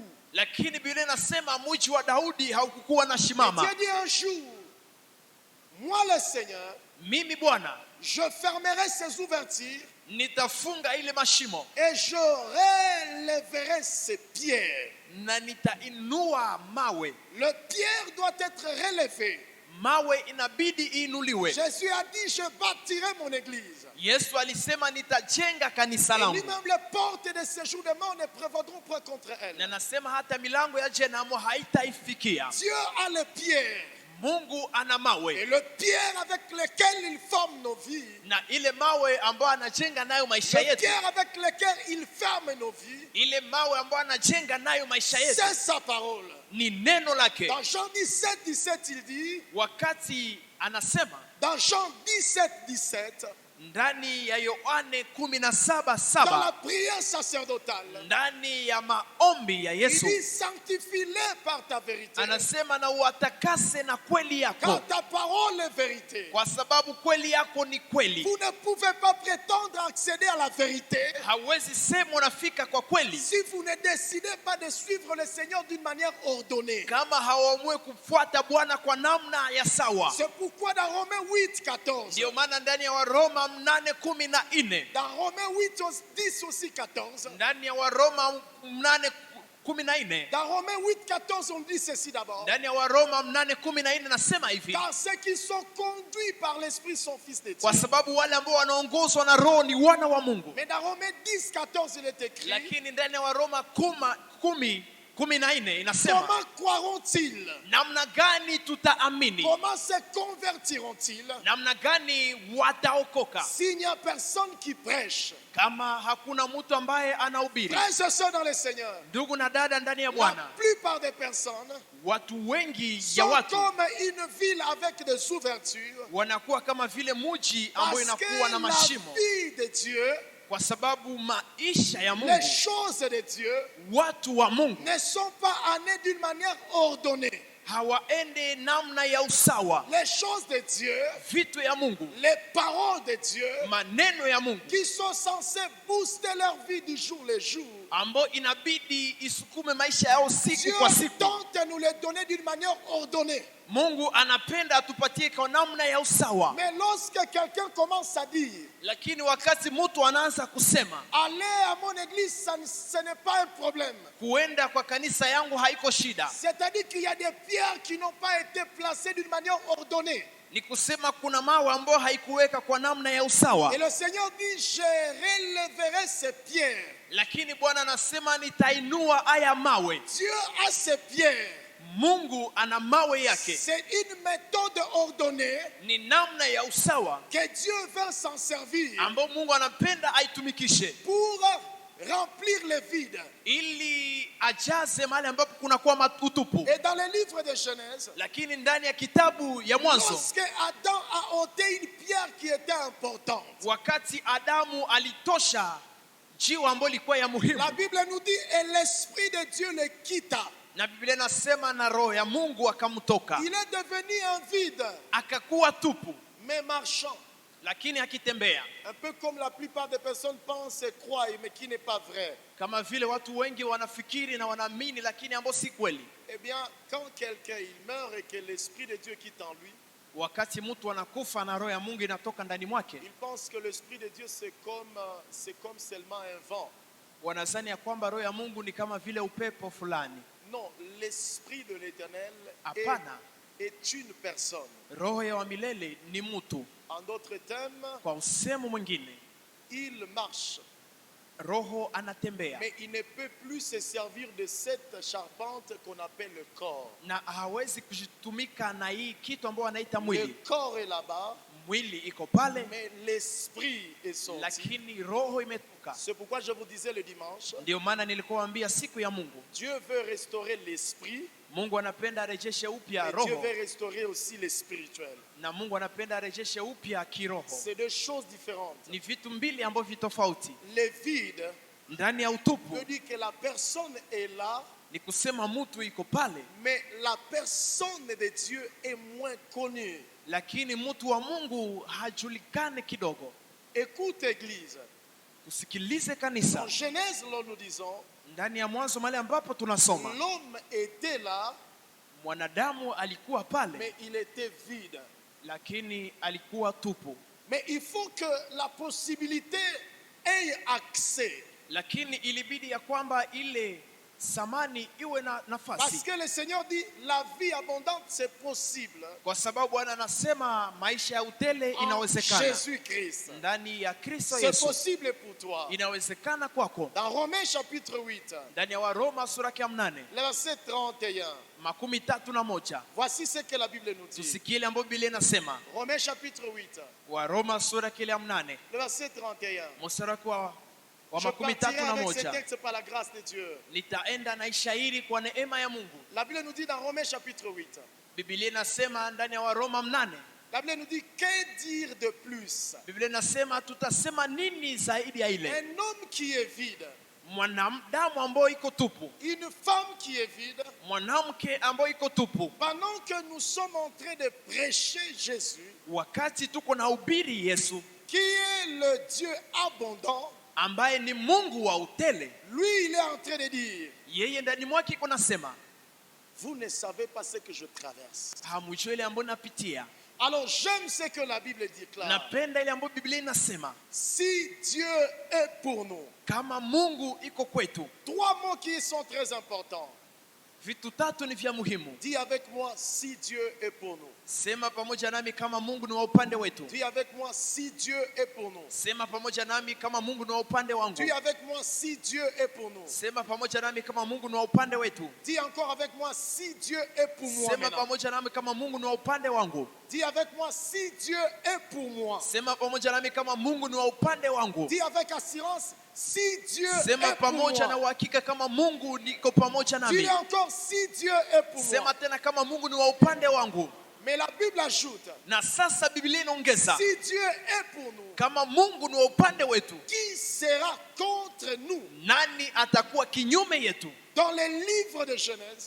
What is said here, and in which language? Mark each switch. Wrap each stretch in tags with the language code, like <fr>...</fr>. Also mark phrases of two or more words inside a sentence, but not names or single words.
<sw>Lakini Biblia inasema mji wa Daudi haukukuwa na</sw> <fr>Et</fr> <sw>shimama.</sw> <fr>Dieu dit un jour, moi le Seigneur,</fr> <sw>Mimi Bwana</sw> <fr>je fermerai ces ouvertures</fr> <sw>nitafunga ile mashimo</sw> <fr>et je relèverai ces pierres.</fr> <sw>na nitainua mawe.</sw> <fr>Le pierre doit être relevé.</fr> <sw>Mawe inabidi iinuliwe.</sw> <fr>Jésus a dit, je bâtirai mon église.</fr> <sw>Yesu alisema nitajenga kanisa</sw> <fr>Et</fr> <sw>langu.</sw> <fr>lui-même, les portes de séjour de mort ne prévaudront point contre</fr> <sw>Na</sw> <fr>elle.</fr> <sw>nasema hata milango ya jehanamu haitaifikia.</sw> <fr>Dieu a les pierres.</fr> <sw>Mungu ana</sw> <fr>Et</fr> <sw>mawe.</sw> <fr>le pierre avec lequel il forme nos vies,</fr> <sw>Na ile mawe ambayo anajenga nayo maisha</sw> <fr>le</fr> <sw>yetu.</sw> <fr>pierre avec lequel il ferme nos vies,</fr> <sw>Ile mawe ambayo anajenga nayo maisha yetu</sw> <fr>c'est sa parole.</fr> <sw>ni neno lake.</sw> <fr>Dans Jean 17, 17, il dit,</fr> <sw>Wakati anasema</sw> <fr>dans Jean 17, 17,</fr> <sw>ndani ya Yohane 17:7,</sw> <fr>dans la prière sacerdotale,</fr> <sw>ndani ya maombi ya</sw> <fr>il</fr> <sw>Yesu</sw> <fr>dit, sanctifie-les par ta vérité,</fr> <sw>anasema na uwatakase na kweli</sw> <fr>car</fr> <sw>yako,</sw> <fr>ta parole est vérité.</fr> <sw>kwa sababu kweli yako ni kweli.</sw> <fr>Vous ne pouvez pas prétendre accéder à la vérité</fr> <sw>Hawezi sema unafika kwa kweli</sw> <fr>si vous ne décidez pas de suivre le Seigneur d'une manière ordonnée.</fr> <sw>kama hawaamue kufuata Bwana kwa namna ya sawa.</sw> <fr>C'est pourquoi dans Romains 8, 14,</fr> <sw>Ndio maana ndani ya Waroma 8:14,</sw> <fr>dans Romains 8, 10 aussi 14,</fr> <sw>ndani ya Waroma 14.</sw> <fr>Dans Romains 8, 14, on dit ceci d'abord.</fr> <sw>Ndani ya Waroma 8:14 nasema hivi,</sw> <fr>Car ceux qui sont conduits par l'Esprit sont fils de Dieu.</fr> <sw>kwa sababu wale ambao wanaongozwa na Roho ni wana wa Mungu.</sw> <fr>Mais dans Romains 10, 14, il est écrit,</fr> <sw>Lakini ndani ya Waroma 10:14 inasema,</sw> <fr>comment croiront-ils?</fr> <sw>namna gani tutaamini?</sw> <fr>Comment se convertiront-ils</fr> <sw>Namna gani wataokoka</sw> <fr>s'il n'y a personne qui prêche?</fr> <sw>kama hakuna mtu ambaye anahubiri?</sw> <fr>Frères et sœurs dans le Seigneur,</fr> <sw>Ndugu na dada ndani ya</sw> <fr>la</fr> <sw>Bwana,</sw> <fr>plupart des personnes</fr> <sw>watu wengi ya</sw> <fr>sont</fr> <sw>watu</sw> <fr>comme une ville avec des ouvertures,</fr> <sw>wanakuwa kama vile muji ambayo</sw> <fr>parce que</fr> <sw>inakuwa na</sw> <fr>la</fr> <sw>mashimo,</sw> <fr>vie de Dieu,</fr> <sw>kwa sababu maisha ya</sw> <fr>les</fr> <sw>Mungu,</sw> <fr>choses de Dieu</fr> <sw>watu wa Mungu</sw> <fr>ne sont pas amenées d'une manière ordonnée.</fr> <sw>hawaende namna ya usawa.</sw> <fr>Les choses de Dieu,</fr> <sw>Vitu ya Mungu,</sw> <fr>les paroles de Dieu,</fr> <sw>maneno ya Mungu</sw> <fr>qui sont censées booster leur vie du jour le jour,</fr> <sw>ambayo inabidi isukume maisha yao siku</sw> <fr>Dieu</fr> <sw>kwa siku.</sw> <fr>tente de nous les donner d'une manière ordonnée.</fr> <sw>Mungu anapenda atupatie kwa namna ya usawa.</sw> <fr>Mais lorsque quelqu'un commence à dire,</fr> <sw>Lakini wakati mtu anaanza kusema</sw> <fr>aller à mon église, ce n'est pas un problème.</fr> <sw>kuenda kwa kanisa yangu haiko shida,</sw> <fr>C'est-à-dire qu'il y a des pierres qui n'ont pas été placées d'une manière ordonnée.</fr> <sw>ni kusema kuna mawe ambayo haikuweka kwa namna ya usawa.</sw> <fr>Et le Seigneur dit, je relèverai ces pierres.</fr> <sw>Lakini Bwana anasema nitainua haya mawe.</sw> <fr>Dieu a ces pierres.</fr> <sw>Mungu ana mawe yake,</sw> <fr>C'est une méthode ordonnée</fr> <sw>ni namna ya usawa</sw> <fr>que Dieu veut s'en servir</fr> <sw>ambayo Mungu anapenda aitumikishe</sw> <fr>pour remplir les vides.</fr> <sw>ili ajaze mahali ambapo kunakuwa utupu.</sw> <fr>Et dans le livre de Genèse,</fr> <sw>Lakini ndani ya kitabu ya Mwanzo,</sw> <fr>lorsque Adam a ôté une pierre qui était importante,</fr> <sw>wakati Adamu alitosha jiwe ambalo lilikuwa ya muhimu,</sw> <fr>la Bible nous dit, et l'Esprit de Dieu le quitta.</fr> <sw>na Biblia inasema na roho ya Mungu akamtoka,</sw> <fr>Il est devenu un vide,</fr> <sw>akakuwa tupu,</sw> <fr>mais marchant.</fr> <sw>lakini akitembea,</sw> <fr>Un peu comme la plupart des personnes pensent et croient, mais qui n'est pas vrai.</fr> <sw>kama vile watu wengi wanafikiri na wanaamini, lakini ambao si kweli.</sw> <fr>Eh bien, quand quelqu'un il meurt et que l'Esprit de Dieu quitte en lui,</fr> <sw>Wakati mtu anakufa na roho ya Mungu inatoka ndani mwake,</sw> <fr>il pense que l'Esprit de Dieu c'est comme seulement un vent.</fr> <sw>wanazani ya kwamba roho ya Mungu ni kama vile upepo fulani.</sw> <fr>Non, l'Esprit de l'Éternel</fr> <sw>Hapana,</sw> <fr>est une personne.</fr> <sw>roho ya wa milele ni mtu.</sw> <fr>En d'autres termes,</fr> <sw>Kwa usemo mwingine,</sw> <fr>il marche,</fr> <sw>roho anatembea</sw> <fr>mais il ne peut plus se servir de cette charpente qu'on appelle le corps.</fr> <sw>na hawezi kujitumika na hii kitu ambao wanaita</sw> <fr>Le</fr> <sw>mwili.</sw> <fr>corps est là-bas,</fr> <sw>Mwili iko pale,</sw> <fr>mais l'Esprit est sorti.</fr> <sw>lakini roho imetoka.</sw> <fr>C'est pourquoi je vous disais le dimanche,</fr> <sw>Ndio maana nilikuambia siku ya Mungu,</sw> <fr>Dieu veut restaurer l'esprit,</fr> <sw>Mungu anapenda arejeshe upya</sw> <fr>et Dieu</fr> <sw>roho,</sw> <fr>veut restaurer aussi le spirituel.</fr> <sw>na Mungu anapenda arejeshe upya kiroho.</sw> <fr>C'est deux choses différentes.</fr> <sw>Ni vitu mbili ambavyo vitofauti.</sw> <fr>Le vide</fr> <sw>Ndani ya utupu</sw> <fr>veut dire que la personne est là,</fr> <sw>ni kusema mtu iko pale,</sw> <fr>mais la personne de Dieu est moins connue.</fr> <sw>lakini mtu wa Mungu hajulikane kidogo.</sw> <fr>Écoute, Église.</fr> <sw>Tusikilize kanisa.</sw> <fr>En Genèse, là, nous disons,</fr> <sw>Ndani ya Mwanzo mahali ambapo tunasoma,</sw> <fr>l'homme était là,</fr> <sw>mwanadamu alikuwa pale,</sw> <fr>mais il était vide.</fr> <sw>lakini alikuwa tupu.</sw> <fr>Mais il faut que la possibilité ait accès.</fr> <sw>Lakini ilibidi ya kwamba ile samani iwe na</sw> <fr>Parce</fr> <sw>nafasi,</sw> <fr>que le Seigneur dit, la vie abondante, c'est possible</fr> <sw>kwa sababu Bwana anasema maisha ya utele</sw> <fr>en</fr> <sw>inawezekana</sw> <fr>Jésus-Christ.</fr> <sw>ndani ya Kristo</sw> <fr>C'est</fr> <sw>Yesu.</sw> <fr>possible pour toi.</fr> <sw>Inawezekana kwako.</sw> <fr>Dans Romains chapitre 8,</fr> <sw>Ndani ya Waroma sura ya 8</sw> <fr>le verset 31,</fr> <sw>31,</sw> <fr>voici ce que la Bible nous dit.</fr> <sw>tusikie ile ambayo Biblia inasema.</sw> <fr>Romains chapitre 8,</fr> <sw>Waroma sura ya 8</sw> <fr>le verset 31.</fr> <sw>mstari wa</sw> <fr>Je partirai avec ce</fr> <sw>31,</sw> <fr>texte par la grâce de Dieu.</fr> <sw>nitaenda na ishairi kwa neema ya Mungu.</sw> <fr>La Bible nous dit dans Romains chapitre 8,</fr> <sw>Biblia inasema ndani ya Waroma 8,</sw> <fr>la Bible nous dit, que dire de plus?</fr> <sw>Biblia inasema tutasema nini zaidi ya ile?</sw> <fr>Un homme qui est vide,</fr> <sw>Mwanadamu ambaye iko tupu,</sw> <fr>une femme qui est vide,</fr> <sw>mwanamke ambaye iko tupu.</sw> <fr>pendant que nous sommes en train de prêcher Jésus,</fr> <sw>Wakati tuko na ubiri Yesu</sw> <fr>qui est le Dieu abondant,</fr> <sw>ambaye ni Mungu wa utele,</sw> <fr>lui il est en train de dire,</fr> <sw>yeye ndani mwake iko nasema,</sw> <fr>vous ne savez pas ce que je traverse.</fr> <sw>hamjui ile ambayo napitia.</sw> <fr>Alors j'aime ce que la Bible déclare.</fr> <sw>Napenda ile ambayo Biblia inasema.</sw> <fr>Si Dieu est pour nous.</fr> <sw>Kama Mungu iko kwetu.</sw> <fr>3 mots qui sont très importants.</fr> <sw>Vitu tatu ni vya muhimu.</sw> <fr>Dis avec moi, si Dieu est pour nous.</fr> <sw>Sema pamoja nami kama Mungu ni wa upande wetu.</sw> <fr>Dis avec moi, si Dieu est pour nous.</fr> <sw>Sema pamoja nami kama Mungu ni wa upande wangu.</sw> <fr>Dis avec moi, si Dieu est pour nous.</fr> <sw>Sema pamoja nami kama Mungu ni wa upande wetu.</sw> <fr>Dis encore avec moi, si Dieu est pour moi.</fr> <sw>Sema pamoja nami kama Mungu ni wa upande wangu.</sw> <fr>Dis avec moi, si Dieu est pour moi.</fr> <sw>Sema pamoja nami kama Mungu ni wa upande wangu.</sw> <fr>Dis avec assurance, si Dieu</fr> <sw>Sema</sw> <fr>est pour</fr> <sw>pamoja na</sw> <fr>moi.</fr> <sw>uhakika kama Mungu niko pamoja nami.</sw> <fr>Dis encore, si Dieu est pour</fr> <sw>Sema</sw> <fr>moi.</fr> <sw>tena kama Mungu ni wa upande wangu.</sw> <fr>Mais la Bible ajoute,</fr> <sw>Na sasa Biblia inaongeza,</sw> <fr>si Dieu est pour nous,</fr> <sw>kama Mungu ni wa upande wetu,</sw> <fr>qui sera contre nous?</fr> <sw>nani atakuwa kinyume yetu?</sw> <fr>Dans les livres de Genèse,</fr>